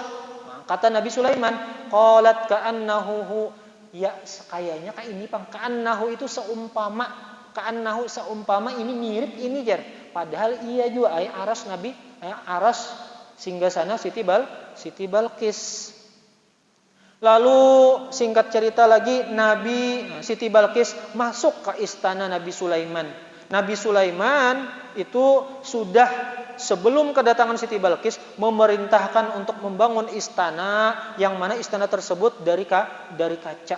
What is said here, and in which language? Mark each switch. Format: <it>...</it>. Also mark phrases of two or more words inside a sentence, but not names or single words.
<bjn>Kata Nabi Sulaiman,</bjn> <ar>qalat ka'annahu,</ar> <bjn>ya kayaknya kayak ini pang. Ka'annahu itu seumpama ini mirip ini jar. Padahal iya juga aras Nabi, aras singgasana Siti Balqis.</bjn> <id>Lalu singkat cerita lagi, Siti Balqis masuk ke istana Nabi Sulaiman. Nabi Sulaiman itu sudah sebelum kedatangan Siti Balqis memerintahkan untuk membangun istana, yang mana istana tersebut dari kaca.</id>